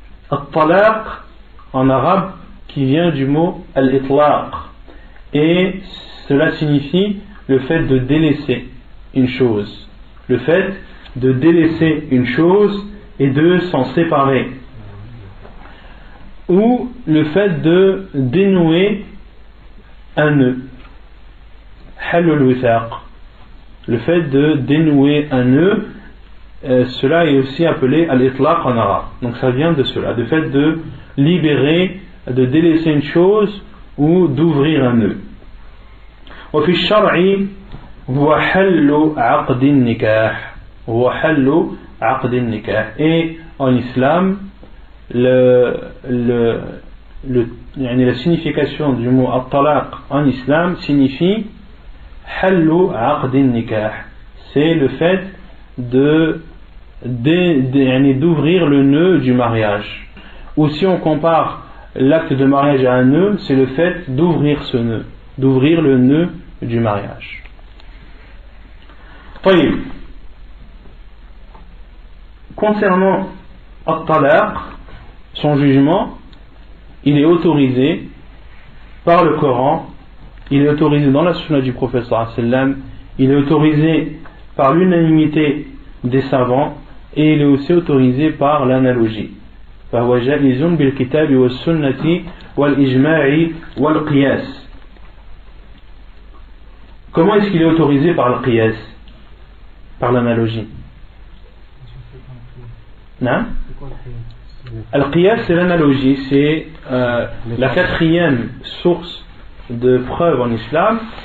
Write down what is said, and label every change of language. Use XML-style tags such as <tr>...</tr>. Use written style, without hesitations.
<fr>At-Talaq en arabe qui vient du mot Al-Itlaq, et cela signifie le fait de délaisser une chose, le fait de délaisser une chose et de s'en séparer, ou le fait de dénouer un nœud,</fr> <ar>halul withaq,</ar> <fr>le fait de dénouer un nœud, cela est aussi appelé al-itlaq en arabe. Donc ça vient de cela, le fait de libérer, de délaisser une chose ou d'ouvrir un nœud.</fr> <ar>وفي الشرع هو حل عقد النكاح، هو حل عقد النكاح.</ar> <fr>Et en islam, la signification du mot at-talaq en islam signifie</fr> <ar>hallu aqd nikah,</ar> <fr>c'est le fait d'ouvrir le nœud du mariage. Ou si on compare l'acte de mariage à un nœud, c'est le fait d'ouvrir ce nœud, d'ouvrir le nœud du mariage.</fr> <ar>طيب.</ar> <fr>Concernant at-talaq, son jugement, il est autorisé par le Coran, il est autorisé dans la sunna du prophète sallallahu alayhi wa sallam, il est autorisé par l'unanimité des savants, et il est aussi autorisé par l'analogie.</fr> <ar>فهو جائز بالكتاب والسنة والإجماع والقياس.</ar> <fr>Comment est-ce qu'il est autorisé par le qiyas, par l'analogie? Non? Al-qiyas, c'est l'analogie, c'est la quatrième source de preuve en islam.</fr>